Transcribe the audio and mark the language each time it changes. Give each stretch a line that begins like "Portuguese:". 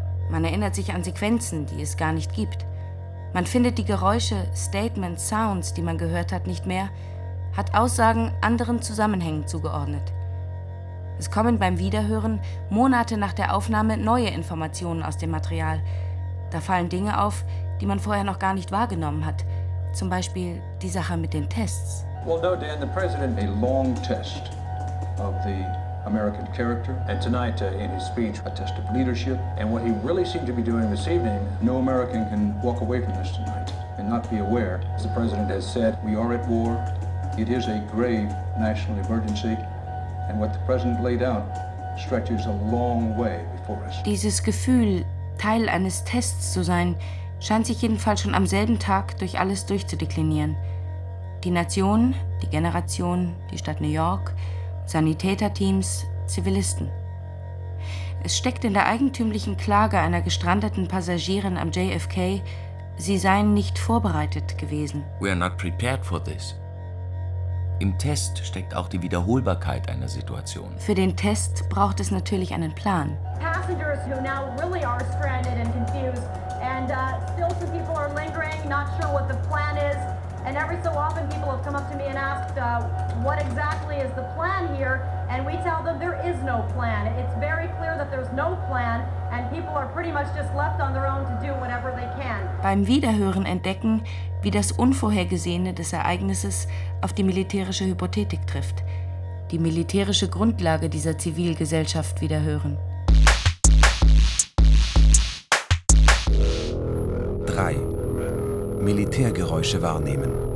German: Man erinnert sich an Sequenzen, die es gar nicht gibt. Man findet die Geräusche, Statements, Sounds, die man gehört hat, nicht mehr, hat Aussagen anderen Zusammenhängen zugeordnet. Es kommen beim Wiederhören Monate nach der Aufnahme neue Informationen aus dem Material. Da fallen Dinge auf, die man vorher noch gar nicht wahrgenommen hat. Zum Beispiel die Sache mit den Tests.
English: Well, no, Dan, the president made a long test of the American character, and tonight in his speech, a test of leadership, and what he really seemed to be doing this evening, no American can walk away from this tonight and not be aware. As the president has said, we are at war, it is a grave national emergency, and what the president laid out stretches a long way before us.
German: Dieses Gefühl, Teil eines Tests zu sein, scheint sich jedenfalls schon am selben Tag durch alles durchzudeklinieren. Die Nation, die Generation, die Stadt New York, Sanitäterteams, Zivilisten. Es steckt in der eigentümlichen Klage einer gestrandeten Passagierin am JFK, sie seien nicht vorbereitet gewesen.
English: We are not prepared for this.
German: Im Test steckt auch die Wiederholbarkeit einer Situation. Für den Test braucht es natürlich einen Plan.
English: Passengers who now really are stranded and confused and still some people are lingering, not sure what the plan is. And every so often people have come up to me and asked, what exactly is the plan here? And we tell them there is no plan. It's very clear that there's no plan and people are pretty much just left on their own to do whatever they can.
German: Beim Wiederhören entdecken, wie das Unvorhergesehene des Ereignisses auf die militärische Hypothetik trifft. Die militärische Grundlage dieser Zivilgesellschaft wiederhören. 3. Militärgeräusche wahrnehmen.